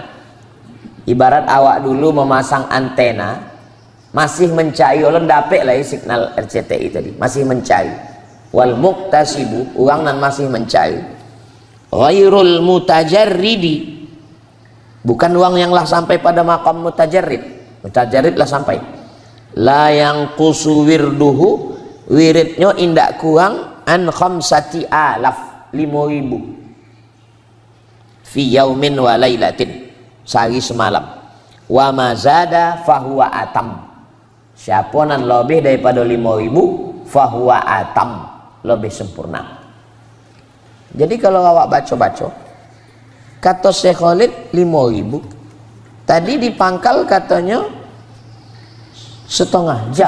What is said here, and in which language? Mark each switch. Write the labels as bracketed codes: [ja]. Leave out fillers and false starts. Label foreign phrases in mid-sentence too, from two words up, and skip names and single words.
[min] Ibarat awak dulu memasang antena, masih mencari, orang dapat lah signal RCTI tadi, masih mencari. [ar] Wal muqtasibu, [min] orang yang masih mencari. [ar] Ghairul mutajarridi, [min] bukan uang yang lah sampai pada makam mutajarrid. Mutajarrid lah sampai. [ar] La yang kusu wirduhu, [min] wiridnya indak kurang [ar] an khamsati alaf, 5.000 fi yaumin wa lailatin, [min] sehari semalam. [ar] Wa mazada fahuwa atam, [min] siapa nan lebih daripada 5.000 [ar] fahuwa atam, [min] lebih sempurna. Jadi kalau awak baca-baca, kata Syekh Khalid 5.000, tadi dipangkal katanya setengah jam.